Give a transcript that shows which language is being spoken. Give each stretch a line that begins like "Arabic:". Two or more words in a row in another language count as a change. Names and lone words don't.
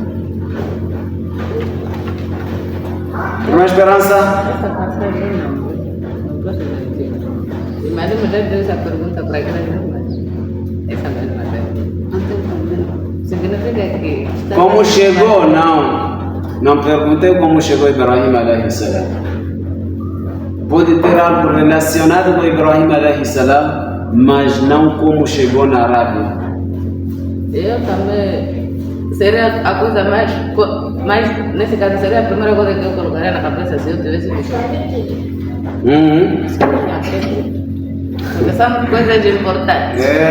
Portuguese: Irmã Esperança? Essa passagem não gosto de dizer. Mas eu já dei essa pergunta para aquelas irmãs. Essa mesma pergunta. Não tem problema. Significa que... Como chegou? Não perguntei como chegou Ibrahim
Arabic: عليه السلام.
Portuguese: Pode ter algo relacionado com Ibrahim
Arabic: عليه السلام,
Portuguese: mas não como chegou na Arábia. Eu também seria a coisa mais nesse caso seria a primeira coisa que eu colocaria na cabeça se eu tivesse visto. Porque são coisas importantes.